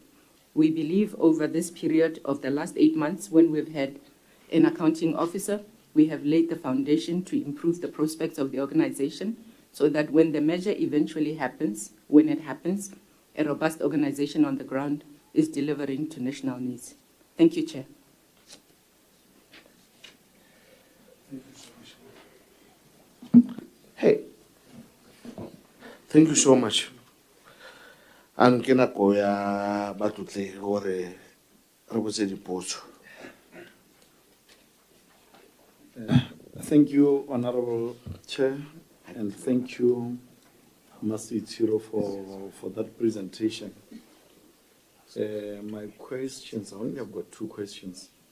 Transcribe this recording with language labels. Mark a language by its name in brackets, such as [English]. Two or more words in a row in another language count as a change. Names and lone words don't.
[English] We believe over this period of the last 8 months, when we've had an accounting officer, we have laid the foundation to improve the prospects of the organization so that when the measure eventually happens, when it happens, a robust organization on the ground is delivering to national needs. Thank you, Chair. Hey, thank you so much. [Tswana] And ke nako ya batlotle gore re botse dipotso. [English] Thank you, Honorable Chair, and thank you, Masitiro, for that presentation. My questions, I only have got 2 questions.